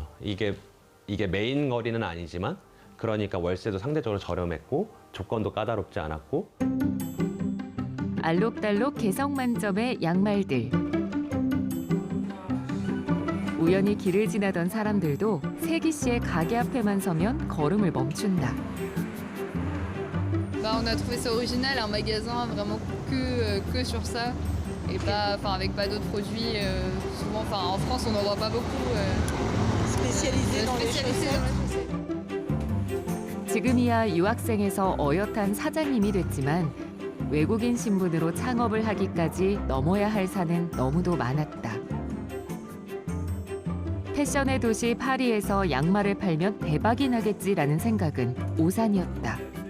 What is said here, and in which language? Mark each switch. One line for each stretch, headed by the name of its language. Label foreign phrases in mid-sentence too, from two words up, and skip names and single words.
Korean: 이게 메인 거리는 아니지만, 그러니까 월세도 상대적으로 저렴했고 조건도 까다롭지 않았고. 알록달록 개성 만점의 양말들. 우연히 길을 지나던 사람들도 세기 씨의 가게 앞에만 서면 걸음을 멈춘다.
French: On a trouvé ça original, un magasin vraiment que sur ça et pas, avec pas d'autres produits. Souvent, en France, on n'en voit pas beaucoup. Spécialisé dans les chaussettes.
Korean: 지금이야 유학생에서 어엿한 사장님이 됐지만 외국인 신분으로 창업을 하기까지 넘어야 할 산은 너무도 많았다. 패션의 도시 파리에서 양말을 팔면 대박이 나겠지라는 생각은 오산이었다.